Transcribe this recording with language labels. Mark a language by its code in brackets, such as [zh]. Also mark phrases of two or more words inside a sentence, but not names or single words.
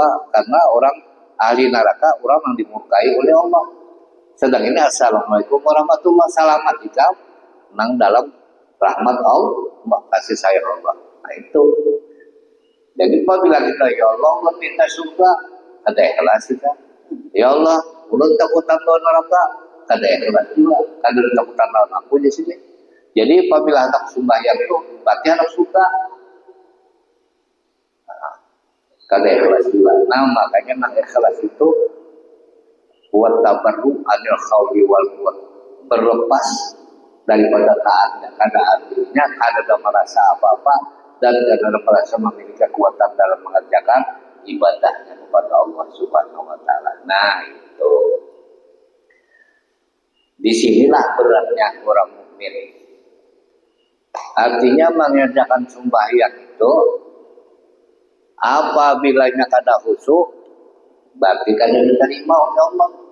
[id] Karena orang ahli neraka orang yang dimurkai oleh Allah. [bjn] Sedang ini [ar] assalamualaikum warahmatullah, [bjn] selamat tinggal nang dalam rahmat Allah, kasih sayang Allah. [id] Nah itu. Jadi apabila kita ya Allah minta surga, ada ikhlas kita. Ya Allah, [bjn] ulun takutan lawan neraka, ada ikhlas juga. Kada takutan lawan aku di sini. Jadi apabila anak sembahyang itu, berarti anak surga. Kada ikhlas juga. Nah makanya nak ikhlas itu buat [ar] tabarru anil khawli wal quwwat, [bjn] berlepas daripada keadaannya, kada merasa apa-apa dan kada merasa memiliki kekuatan dalam mengerjakan ibadahnya kepada Allah [ar] Subhanahu wa taala. [id] Nah, itu. Disinilah beratnya orang mukmin. [bjn] Artinya mengerjakan sembahyang itu apabila kada khusyuk berarti kada diterima oleh Allah.